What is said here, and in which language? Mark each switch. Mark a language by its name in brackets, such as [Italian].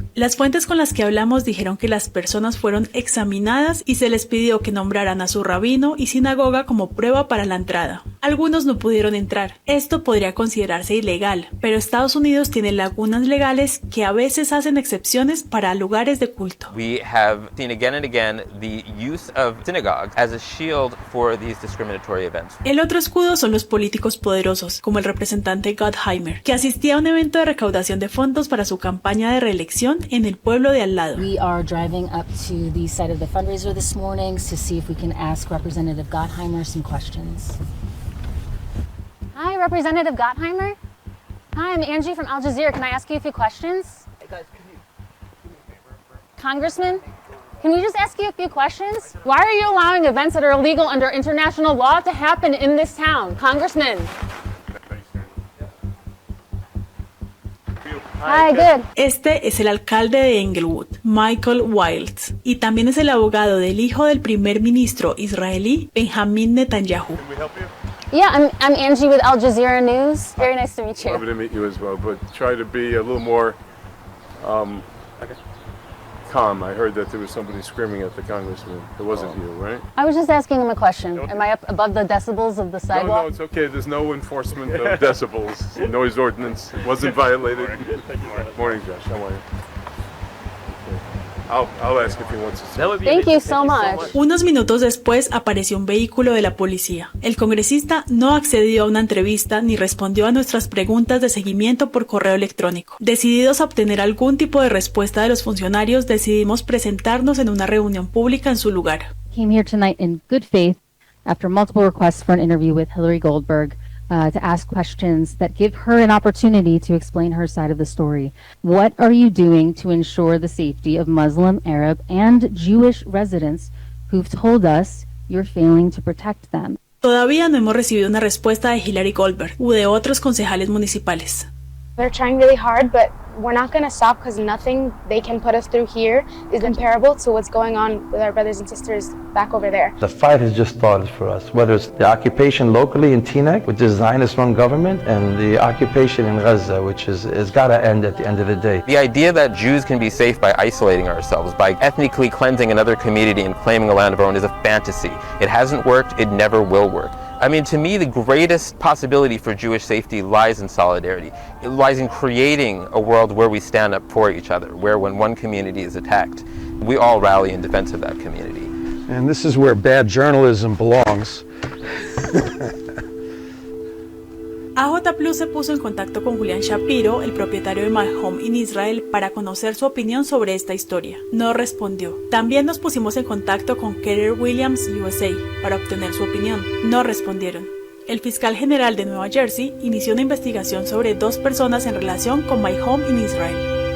[Spanish] Las fuentes con las que hablamos dijeron que las personas fueron examinadas y se les pidió que nombraran a su rabino y sinagoga como prueba para la entrada. Algunos no pudieron entrar. Esto podría considerarse ilegal, pero Estados Unidos tiene lagunas legales que a veces hacen excepciones para lugares de culto. [English] We have seen again and again the use of synagogues as a shield for these discriminatory events. [Spanish] El otro escudo son los políticos poderosos, como el representante Gottheimer, que asistía a un evento de recaudación de fondos para su campaña de reelección en el pueblo de al lado. [English] We are driving up to the site of the fundraiser this morning to see if we can ask Representative Gottheimer some questions. Hi, Representative Gottheimer. Hi, I'm Angie from Al Jazeera. Can I ask you a few questions? Hey guys, can you do me a favor? Congressman, can we just ask you a few questions? Why are you allowing events that are illegal under international law to happen in this town? Congressman. Hi, good. [Spanish] Este es el alcalde de Englewood, Michael Wilds, y también es el abogado del hijo del primer ministro israelí, Benjamin Netanyahu. [English] Can we help you? Yeah, I'm Angie with Al Jazeera News. Very nice to meet you. Lovely to meet you as well, but try to be a little more calm. I heard that there was somebody screaming at the congressman. It wasn't you, right? I was just asking him a question. Am I up above the decibels of the sidewalk? No, it's okay. There's no enforcement of decibels. Noise ordinance wasn't violated. Morning, Josh. How are you? I'll ask if he wants to. Thank you so much. [Spanish] Unos minutos después apareció un vehículo de la policía. El congresista no accedió a una entrevista ni respondió a nuestras preguntas de seguimiento por correo electrónico. Decididos a obtener algún tipo de respuesta de los funcionarios, decidimos presentarnos en una reunión pública en su lugar. [English] Came here tonight in good faith after multiple requests for an interview with Hillary Goldberg to ask questions that give her an opportunity to explain her side of the story. What are you doing to ensure the safety of Muslim, Arab, and Jewish residents who've told us you're failing to protect them? [Spanish] Todavía no hemos recibido una respuesta de Hillary Goldberg u de otros concejales municipales. [English] They're trying really hard, but we're not going to stop because nothing they can put us through here is comparable to what's going on with our brothers and sisters back over there. The fight has just started for us, whether it's the occupation locally in Teaneck, which is Zionist-run government, and the occupation in Gaza, which has got to end at the end of the day. The idea that Jews can be safe by isolating ourselves, by ethnically cleansing another community and claiming a land of our own is a fantasy. It hasn't worked, it never will work. I mean, to me, the greatest possibility for Jewish safety lies in solidarity. It lies in creating a world where we stand up for each other, where when one community is attacked, we all rally in defense of that community. And this is where bad journalism belongs. [Spanish] AJ Plus se puso en contacto con Julian Shapiro, el propietario de My Home in Israel, para conocer su opinión sobre esta historia. No respondió. También nos pusimos en contacto con Keller Williams USA para obtener su opinión. No respondieron. El fiscal general de Nueva Jersey inició una investigación sobre 2 personas en relación con My Home in Israel.